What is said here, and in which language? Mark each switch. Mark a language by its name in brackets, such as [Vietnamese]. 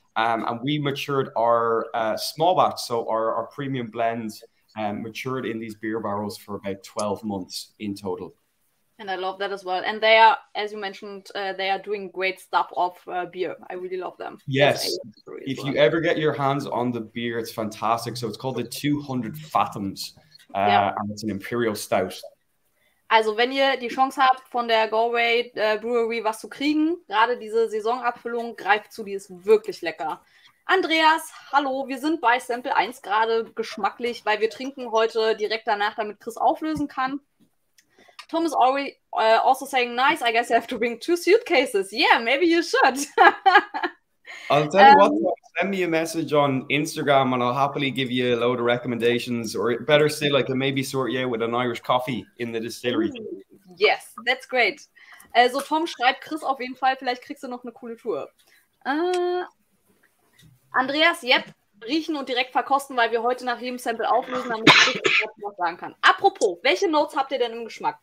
[English] And we matured our small batch, so our premium blend matured in these beer barrels for about 12 months in total. And I love that as well. And they are, as you mentioned, they are doing great stuff of beer. I really love them. Yes. If you ever get your hands on the beer, it's fantastic. So it's called the 200 Fathoms. And it's an imperial stout. [German] Also wenn ihr die Chance habt, von der Galway Brewery was zu kriegen, gerade diese Saisonabfüllung, greift zu, die ist wirklich lecker. Andreas, hallo, wir sind bei Sample 1 gerade geschmacklich, weil wir trinken heute direkt danach, damit Chris auflösen kann. [English] Tom is already also saying, nice, I guess I have to bring 2 suitcases. Yeah, maybe you should. I'll tell you what, send me a message on Instagram and I'll happily give you a load of recommendations, or better still, I can maybe sort you out with an Irish coffee in the distillery. Yes, that's great. [German] Also Tom schreibt Chris auf jeden Fall, vielleicht kriegst du noch eine coole Tour. Andreas, jetzt riechen und direkt verkosten, weil wir heute nach jedem Sample auflösen, damit ich was sagen kann. Apropos, welche Notes habt ihr denn im Geschmack?